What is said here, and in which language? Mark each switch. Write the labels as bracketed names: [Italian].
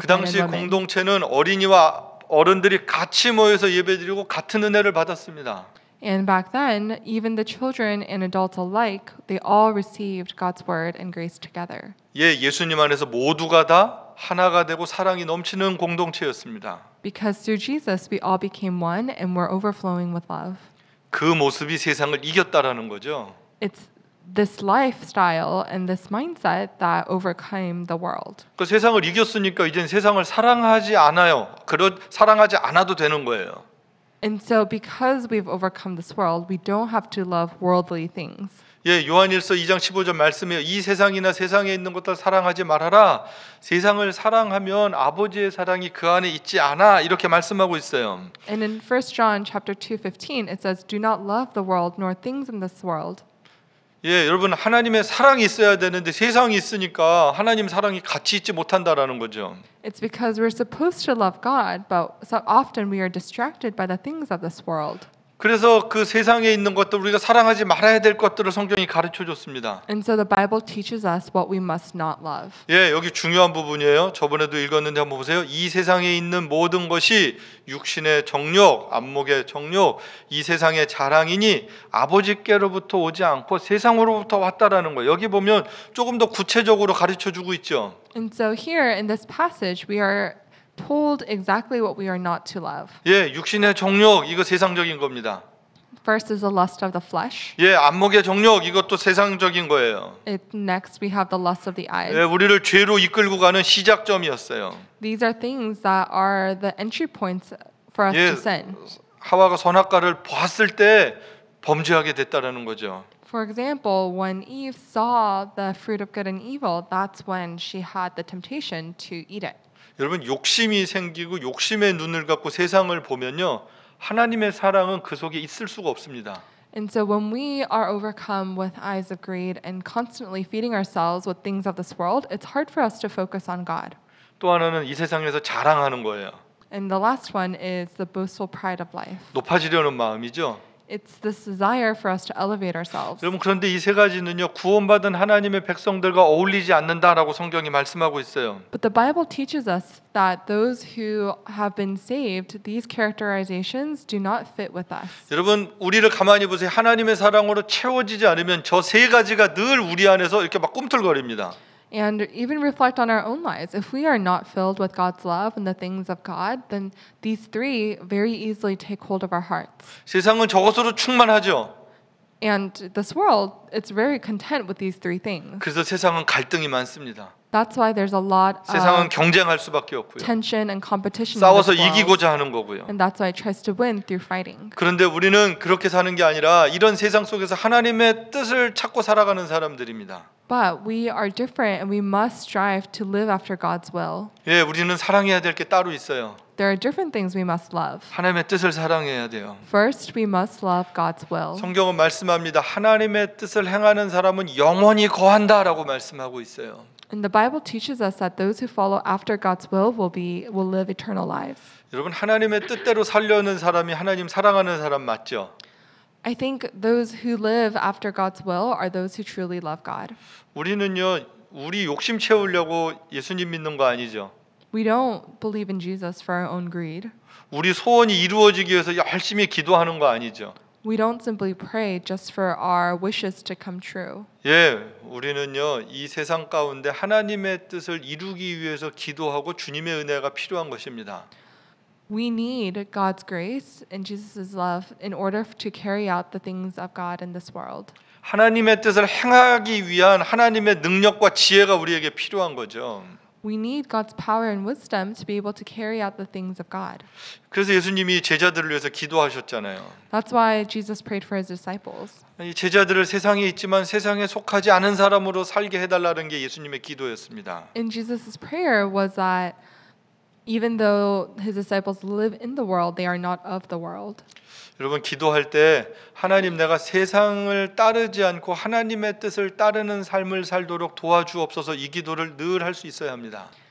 [Korean] 그 [English] men and [Korean] 당시 [English] women. [Korean] 공동체는 어린이와 어른들이 같이 모여서 예배드리고 같은 은혜를 받았습니다. [English] And back then, even the children and adults alike, they all received God's word and grace together. [Korean] 예, 예수님 안에서 모두가 다 하나가 되고 사랑이 넘치는 공동체였습니다. [English] Because through Jesus, we all became one and were overflowing with love. [Korean] 그 모습이 세상을 이겼다라는 거죠. [English] It's this lifestyle and this mindset that overcame the world. [Korean] 그 세상을 이겼으니까 이젠 세상을 사랑하지 않아요. 사랑하지 않아도 되는 거예요. [English] And so because we've overcome this world, we don't have to love worldly things. [Korean] 예, 요한일서 2장 15절 말씀에 이 세상이나 세상에 있는 것들 사랑하지 말아라. 세상을 사랑하면 아버지의 사랑이 그 안에 있지 않아. 이렇게 말씀하고 있어요. [English] And in 1 John chapter 2:15 it says, "Do not love the world nor things in this world." [Korean] 예, 여러분 하나님의 사랑이 있어야 되는데 세상이 있으니까 하나님 사랑이 같이 있지 못한다라는 거죠. [English] It's because we're supposed to love God, but so often we are distracted by the things of this world. [Korean] 그래서 그 세상에 있는 것들 우리가 사랑하지 말아야 될 것들을 성경이 가르쳐 줬습니다. [English] And so the Bible teaches us what we must not love. [Korean] 예, 여기 중요한 부분이에요. 저번에도 읽었는데 한번 보세요. 이 세상에 있는 모든 것이 육신의 정욕, 안목의 정욕, 이 세상의 자랑이니 아버지께로부터 오지 않고 세상으로부터 왔다라는 거예요. 여기 보면 조금 더 구체적으로 가르쳐 주고 있죠. [English] And so here in this passage, we are told exactly what we are not to love. [Korean] 예, 육신의 정욕 이거 세상적인 겁니다. [English] First is the lust of the flesh. [Korean] 예, 안목의 정욕 이것도 세상적인 거예요. [English] Next, we have the lust of the eyes. [Korean] 예, 우리를 죄로 이끌고 가는 시작점이었어요. [English] These are things that are the entry points for us [Korean] 예, [English] to sin. [Korean] 하와가 선악과를 봤을 때 범죄하게 됐다라는 거죠. [English] For example, when Eve saw the fruit of good and evil, that's when she had the temptation to eat it. [Korean] 여러분 욕심이 생기고 욕심의 눈을 갖고 세상을 보면요. 하나님의 사랑은 그 속에 있을 수가 없습니다. [English] And so when we are overcome with eyes of greed and constantly feeding ourselves with things of this world, it's hard for us to focus on God. [Korean] 또 하나는 이 세상에서 자랑하는 거예요. [English] And the last one is the boastful pride of life. [Korean] 높아지려는 마음이죠. [English] It's this desire for us to elevate ourselves. [Korean] 여러분 그런데 이 세 가지는요. 구원받은 하나님의 백성들과 어울리지 않는다라고 성경이 말씀하고 있어요. [English] But the Bible teaches us that those who have been saved, these characterizations do not fit with us. [Korean] 여러분 우리를 가만히 보세요. 하나님의 사랑으로 채워지지 않으면 저 세 가지가 늘 우리 안에서 이렇게 막 꿈틀거립니다. [English] And even reflect on our own lives. If we are not filled with God's love and the things of God, then these three very easily take hold of our hearts. [Korean] 세상은 저것으로 충만하죠. [English] And this world, it's very content with these three things. [Korean] 그래서 세상은 갈등이 많습니다. [English] That's why there's a lot [Korean] 세상은 [English] of [Korean] 경쟁할 수밖에 없고요. [English] tension and competition in [Korean] 싸워서 [English] this world. [Korean] 이기고자 하는 거고요. [English] And that's why it tries to win through fighting. [Korean] 그런데 우리는 그렇게 사는 게 아니라 이런 세상 속에서 하나님의 뜻을 찾고 살아가는 사람들입니다. [English] But we are different and we must strive to live after God's will. [Korean] 예, 우리는 사랑해야 될 게 따로 있어요. [English] There are different things we must love. [Korean] 하나님의 뜻을 사랑해야 돼요. [English] First, we must love God's will. [Korean] 성경은 말씀합니다. 하나님의 뜻을 행하는 사람은 영원히 거한다라고 말씀하고 있어요. [English] And the Bible teaches us that those who follow after God's will will live eternal lives. [Korean] 여러분 하나님의 뜻대로 살려는 사람이 하나님 사랑하는 사람 맞죠? [English] I think those who live after God's will are those who truly love God. [Korean] 우리는요. 우리 욕심 채우려고 예수님 믿는 거 아니죠? [English] We don't believe in Jesus for our own greed. [Korean] 우리 소원이 이루어지기 위해서 열심히 기도하는 거 아니죠? [English] We don't simply pray just for our wishes to come true. [Korean] 예, 우리는요. 이 세상 가운데 하나님의 뜻을 이루기 위해서 기도하고 주님의 은혜가 필요한 것입니다. [English] We need God's grace and Jesus' love in order to carry out the things of God in this world. [Korean] 하나님의 뜻을 행하기 위한 하나님의 능력과 지혜가 우리에게 필요한 거죠. [English] We need God's power and wisdom to be able to carry out the things of God. [Korean] 그래서 예수님이 제자들을 위해서 기도하셨잖아요. [English] That's why Jesus prayed for his disciples. [Korean] 이 제자들을 세상에 있지만 세상에 속하지 않은 사람으로 살게 해달라는 게 예수님의 기도였습니다. [English] And Jesus' prayer was that even though his disciples live in the world, they are not of the world. [Korean] 여러분 기도할 때 하나님 내가 세상을 따르지 않고 하나님의 뜻을 따르는 삶을 살도록 도와주옵소서 이 기도를 늘 할 수 있어야 합니다.